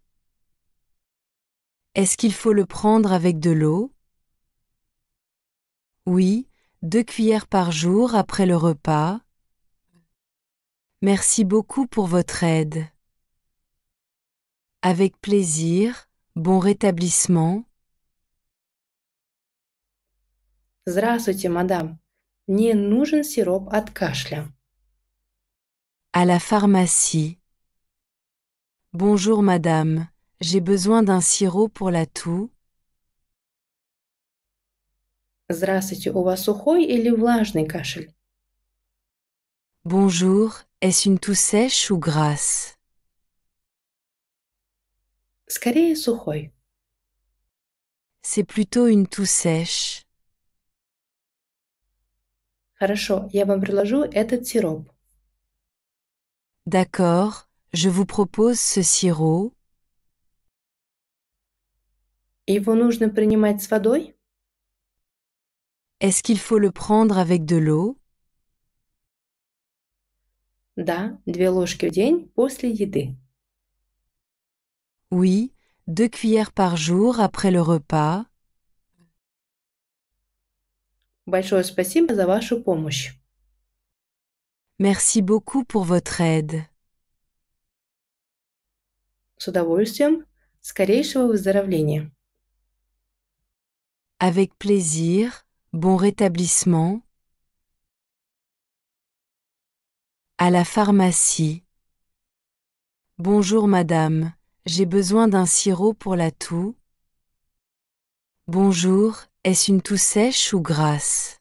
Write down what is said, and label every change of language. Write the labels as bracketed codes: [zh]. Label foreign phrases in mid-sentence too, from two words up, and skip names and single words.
[fr] Est-ce qu'il faut le prendre avec de l'eau? Oui, 2 cuillères par jour après le repas. Merci beaucoup pour votre aide. Avec plaisir, bon rétablissement. [ru] Здравствуйте, мадам. Мне нужен сироп от кашля. [fr] À la pharmacie. Bonjour madame, j'ai besoin d'un sirop pour la toux. [ru] Здравствуйте, у вас сухой или влажный кашель? [fr] Bonjour, est-ce une toux sèche ou grasse? [ru] Скорее сухой. [fr] C'est plutôt une toux sèche. [ru] Хорошо, я вам предложу этот сироп. [fr] D'accord, je vous propose ce sirop. [ru] Его нужно принимать с водой? [fr] Est-ce qu'il faut le prendre avec de l'eau? [ru] Да, 2 ложки в день после еды. [fr] Oui, 2 cuillères par jour après le repas. [ru] Большое спасибо за вашу помощь. [fr] Merci beaucoup pour votre aide. [ru] С удовольствием. Скорейшего выздоровления. [fr] Avec plaisir, bon rétablissement. À la pharmacie. Bonjour madame, j'ai besoin d'un sirop pour la toux. Bonjour, est-ce une toux sèche ou grasse?